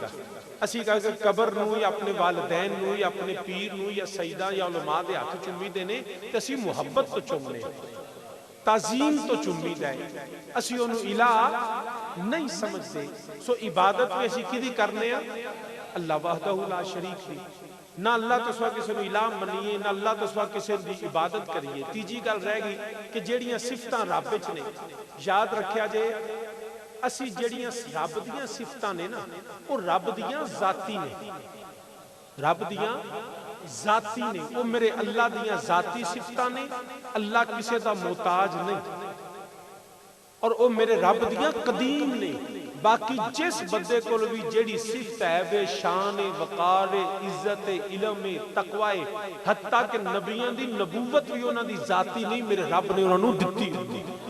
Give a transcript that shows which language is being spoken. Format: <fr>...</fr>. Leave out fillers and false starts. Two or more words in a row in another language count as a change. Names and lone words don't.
<pa>اسی کہا کہ قبر نو یا اپنے والدین نو یا اپنے پیر نو یا سیدہ یا علماء دے ہاتھ چومی دینے, تے اسی محبت تو چومنے. تعظیم تو چمید ہے، اسی انہوں الہ نہیں سمجھتے. سو عبادت بھی اسی کی دی کرنے ہیں</pa> <ar>اللہ وحدہ لا شریک</ar> <pa>دی. نہ اللہ تو سوا کسی نے الہ منیے، نہ اللہ تو سوا کسی دی عبادت کریے. تیجی گل رہ گئی کہ جیڑیاں صفتاں رب وچ نے، یاد رکھیا جے اسی جیڑیاں رب دیاں صفتاں نے نا وہ رب دیاں ذاتی نے، رب دیاں ذاتی نے، وہ میرے اللہ دیاں ذاتی صفتاں نے. اللہ کسے دا محتاج نہیں، اور وہ میرے رب دیاں قدیم نے. باقی جس بندے کو بھی جیڑی صفت ہے بے شان وقار عزت علم تقوی، حتیٰ کہ نبیان دی نبوت بھی انہاں دی ذاتی نہیں، میرے رب نے انہوں دتی ہوتی.</pa>